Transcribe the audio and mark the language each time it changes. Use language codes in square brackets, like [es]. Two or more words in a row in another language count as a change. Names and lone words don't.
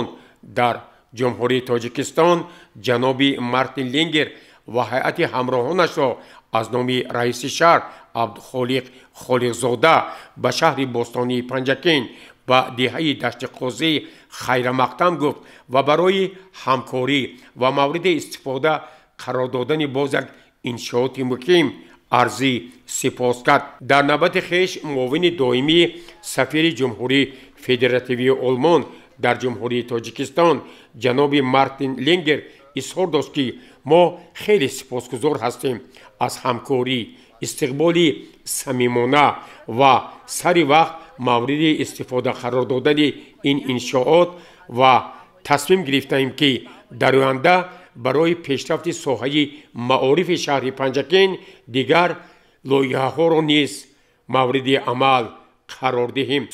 [tg] дар ҷумҳурии Тоҷикистон ҷаноби Мартин Ленгер ва ҳайати ҳамроҳонашро аз номи раиси шаҳр Абдухолиқ Холиқзода ба шаҳри бостонии Панҷакент ва деҳаи дашти Қозӣ хайрамақтам гуфт ва барои ҳамкорӣ ва мавриди истифода қарор додани боз як иншооти муҳим арзӣ сипос кард. дар навбати хеш муовини доимии сафири ҷумҳурии федеративии Олмон дар ҷумҳурии Тоҷикистон ҷаноби Мартин Ленгер изҳор дошт ки мо хеле сипосгузор ҳастем аз ҳамкорӣ, [fa] استقبال صمیمانه و سری وقت مورد استفاده قرار دادن این انشاءات و تصمیم گرفتیم که در آینده برای پیشرفت ساحه معارف شهر پنجکین دیگر لایحه‌ها را نیز مورد عمل قرار دهیم.